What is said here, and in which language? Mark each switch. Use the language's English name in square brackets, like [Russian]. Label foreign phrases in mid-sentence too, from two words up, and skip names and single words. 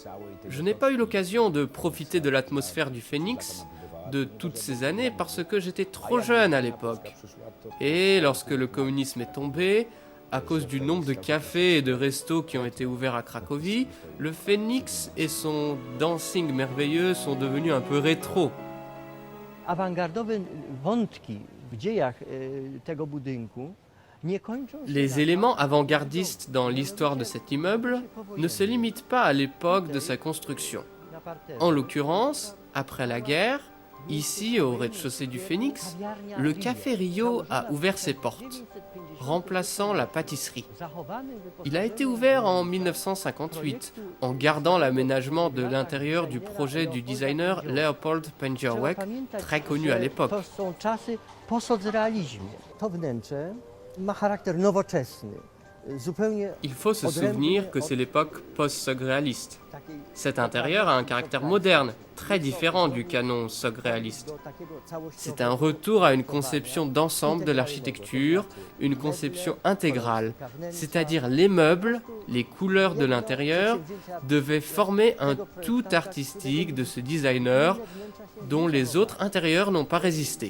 [French] Je n'ai pas eu l'occasion de profiter de l'atmosphère du Phoenix de toutes ces années parce que j'étais trop jeune à l'époque. Et lorsque le communisme est tombé, à cause du nombre de cafés et de restos qui ont été ouverts à Cracovie, le Phoenix et son dancing merveilleux sont devenus un peu rétro. [Polish] Awangardowe wątki w dziejach tego budynku nie kończą się [French] Les [Polish] na- [French] éléments avant-gardistes dans l'histoire de cet immeuble ne se limitent pas à l'époque de sa construction. [Polish] na parterze. [French] En l'occurrence, après la guerre, ici au rez-de-chaussée du Phénix, le Café Rio a ouvert ses portes, remplaçant la pâtisserie. Il a été ouvert en 1958 en gardant l'aménagement de l'intérieur du projet du designer Leopold Pędźwiałek, très connu à l'époque. [Polish] To są czasy po socrealizmie. To wnętrze ma charakter nowoczesny. Zupełnie [French] Il faut se souvenir que c'est l'époque post-sogréaliste. [Polish] takiej [French] Cet intérieur a un caractère moderne, très différent du canon sogréaliste. [Polish] do takiego całościowego- [French] C'est un retour à une conception d'ensemble de l'architecture, une conception intégrale, c'est-à-dire les meubles, les couleurs de l'intérieur devaient former un tout artistique de ce designer dont les autres intérieurs n'ont pas résisté.